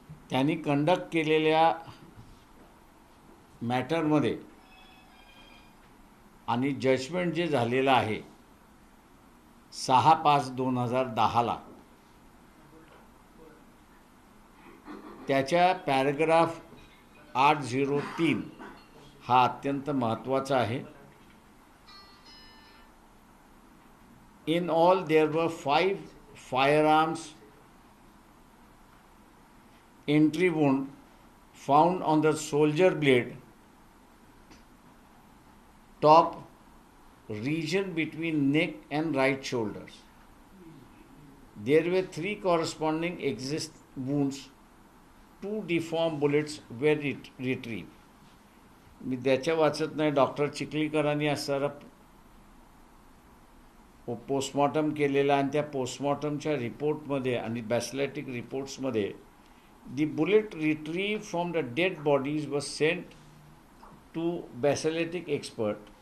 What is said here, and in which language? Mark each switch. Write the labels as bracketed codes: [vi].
[mr] त्यांनी कंडक्ट केलेल्या मॅटरमध्ये आणि जजमेंट जे झालेलं आहे 6/5/2010 त्याच्या पॅराग्राफ 803 हा अत्यंत महत्त्वाचा आहे. [en] In all, there were 5 firearms entry wound found on the shoulder blade, top region between neck and right shoulders. There were 3 corresponding exist wounds. 2 deformed bullets were retrieved. [mr] मी त्याच्या वाचत नाही. डॉक्टर चिखलीकरांनी असणारा पोस्टमॉर्टम केलेला आणि त्या पोस्टमॉर्टमच्या रिपोर्टमध्ये आणि बॅसिलिटिक रिपोर्ट्समध्ये [en] The bullet retrieve from the dead bodies was sent to ballistic expert.